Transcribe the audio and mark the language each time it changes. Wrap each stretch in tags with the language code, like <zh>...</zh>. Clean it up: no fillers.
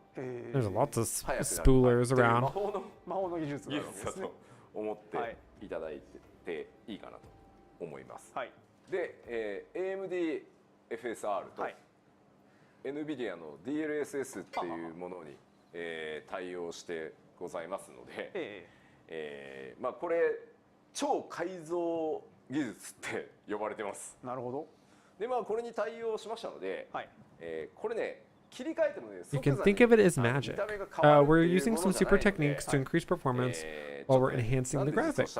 <en>There's lots of spoolers around.</en> <ja>魔法の技術があるんですね。思っていただいていいかなと思います。で、AMD FSR と NVIDIA の DLSS っていうものに、対応してございますので、まあこれ超改造技術って呼ばれてます。なるほど。でまあこれに対応しましたので、これね。</ja> <en>You can think of it as magic. We're using some super techniques to increase performance while we're enhancing the graphics.</en>